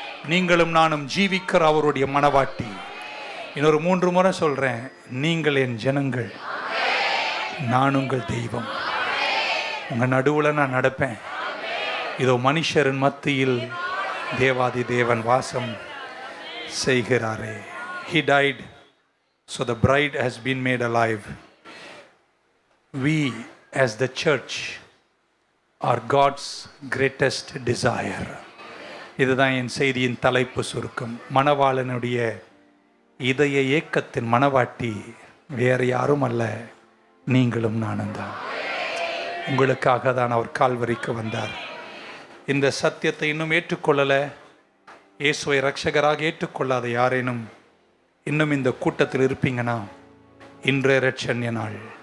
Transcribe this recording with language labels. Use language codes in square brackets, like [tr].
[ta] நீங்களும் நானும் ஜீவிக்கிற அவருடைய மணவாட்டி. இன்னொரு 3 முறை சொல்றேன். நீங்கள் என் ஜனங்கள், நான் உங்கள் தெய்வம். உங்க நடுவுல நான் நடப்பேன். இதோ மனுஷரின் மத்தியில் தேவாதி தேவன் வாசம் செய்கிறாரே. [en] He died, so the bride has been made alive. We as the church are God's greatest desire. [ta] இதுதான் என் செய்தியின் தலைப்பு சுருக்கம். மணவாளனுடைய இதய ஏக்கத்தின் மணவாட்டி வேற யாரும் அல்ல, நீங்களும் நானும் தான். உங்களுக்காக தான் அவர் கால்வரிக்கு வந்தார். இந்த சத்தியத்தை இன்னும் ஏற்றுக்கொள்ளல, இயேசுவை இரட்சகராக ஏற்றுக்கொள்ளாத யாரேனும் இன்னும் இந்த கூட்டத்தில் இருப்பீங்கன்னா, இன்றைய இரட்சண்ய நாள்.